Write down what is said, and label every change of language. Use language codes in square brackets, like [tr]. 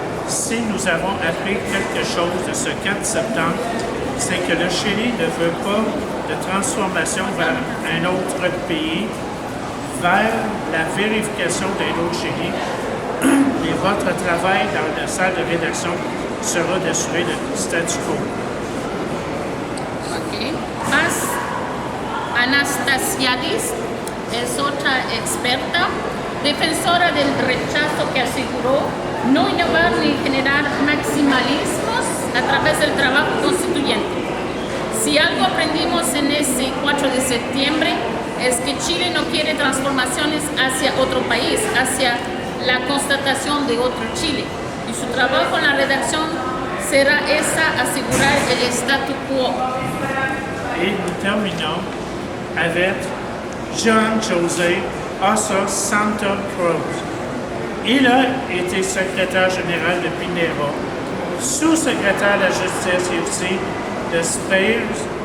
[fr] Si nous avons appris quelque chose de ce 4 septembre, c'est que le Chili ne veut pas de transformation vers un autre pays, vers la vérification d'un autre Chili. Et votre travail dans la salle de rédaction sera d'assurer le statu quo. [en] Okay. [es] Paz Anastasiadis es otra experta, defensora del rechazo que aseguró no innovar ni generar maximalismos a través del trabajo constituyente. Si algo aprendimos en ese 4 de septiembre es que Chile no quiere transformaciones hacia otro país, hacia la constatación de otro Chile. Y su trabajo en la redacción será asegurar el statu quo. [fr] Et nous terminons avec John José Ossa Santa Cruz. Il a été secrétaire général de Pinera, sous-secrétaire de la justice et aussi de Spears.